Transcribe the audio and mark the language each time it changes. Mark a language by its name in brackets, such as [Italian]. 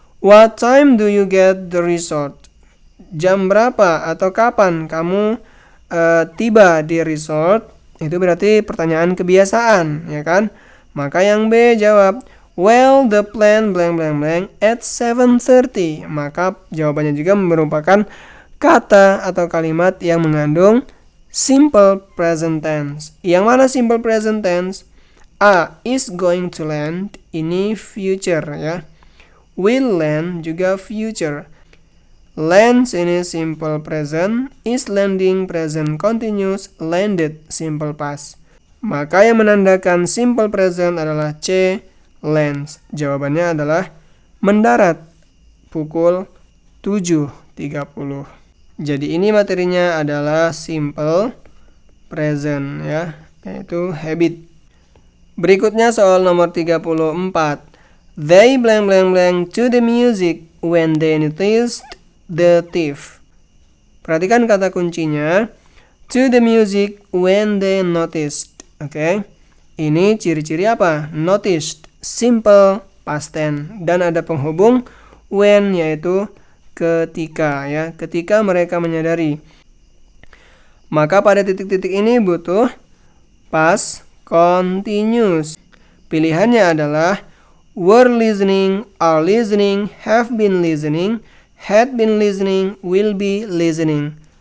[English] What time do you get the resort? [Indonesian] Jam berapa atau kapan kamu tiba di resort? Itu berarti pertanyaan kebiasaan, ya kan? Maka yang B jawab, [English] well, the plane blank blank blank at 7:30. [Indonesian] Maka jawabannya juga merupakan kata atau kalimat yang mengandung simple present tense. Yang mana simple present tense? A, is going to land, ini future ya. Will land juga future. Lands ini simple present, is landing present continuous, landed simple past. Maka yang menandakan simple present adalah C, lands. Jawabannya adalah mendarat pukul 7.30. Jadi ini materinya adalah simple present ya, yaitu habit. Berikutnya soal nomor 34. [English] They blank blank blank to the music when they noticed the thief. [Indonesian] Perhatikan kata kuncinya, [English] to the music when they noticed. [Indonesian] Oke. Ini ciri-ciri apa? Noticed, simple past tense, dan ada penghubung when, yaitu ketika ya, ketika mereka menyadari. Maka pada titik-titik ini butuh past continuous. Pilihannya adalah [English] were listening, are listening, have been listening, had been listening, will be listening.